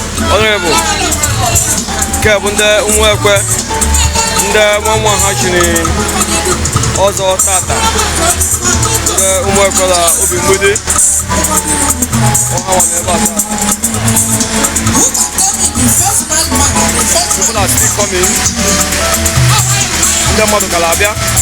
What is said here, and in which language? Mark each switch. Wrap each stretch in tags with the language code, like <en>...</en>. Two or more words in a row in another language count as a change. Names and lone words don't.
<ig>Honorable, nke bụ ndị Ụmụekwe, ndị nwa nwa ha chiri ọzọ tata. Ndị Ụmụekwe na obi mgbidi. Ọ ha nọ n'ebe a tata.</ig> <en>People are still coming.</en> <ig>Ndị mmadụ gara abịa.</ig>